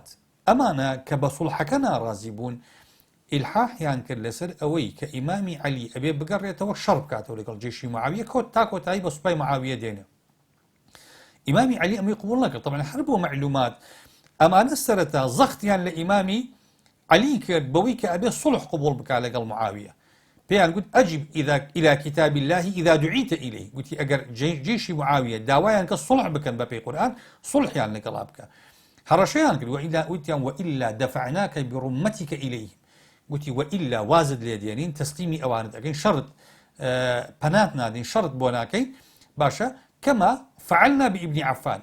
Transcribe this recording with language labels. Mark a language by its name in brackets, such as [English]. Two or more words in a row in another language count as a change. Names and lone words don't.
[Central Kurdish] ئەمانە کە بە سوڵحەکە ناڕازی بوون ئیلحاحیان کرد لەسەر ئەوەی کە ئیمامی عەلی ئەبێ بگەڕێتەوە شەڕ بکاتەوە لەگەڵ جێشی معاویە تا کۆتایی بە سوپای معاویە دێنێ. ئیمامی عەلی ئەمەی قبوڵ نەکرد. طبعاً هەر بۆ معلومات ئەمانە سەرەتا زەختیان لە ئیمامی عەلی کرد بەوەی کە ئەبێ سوڵح قبوڵ بکات لەگەڵ معاویە. پێیان گوت [Arabic] ئەجیب إلى كتاب الله إذا دعيت إليه. [Central Kurdish] گوتی ئەگەر جێشی معاویە داوایان کە سوڵح بکەن بە پێی قورئان سوڵحیان لەگەڵا بکە. هەڕەشەیان کرد وتیان [Arabic] وإلا دفعناك برمتك إليه. [Central Kurdish] گوتی وإلا وازد لێ دێنین تەسلیمی ئەوانت ئەگەین شەڕت پەنات نادین شەڕت بۆ ناکەین باشە [Arabic] کەما فعلنا بإبن عفان.